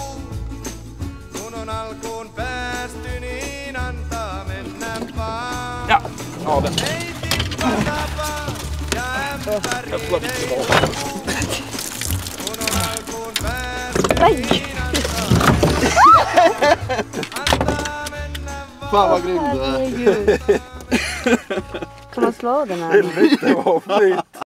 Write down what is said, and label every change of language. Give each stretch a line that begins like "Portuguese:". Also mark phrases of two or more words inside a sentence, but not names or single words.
Finnish: Kun on alkuun päästy, niin antaa mennä vaan. Ei tippa tapa ja ämpäriin ei huku. Kun on alkuun päästy, niin antaa mennä vaan.
Swedish: Fan vad grymt det är. Kan man slå den här? Helvete vad fint.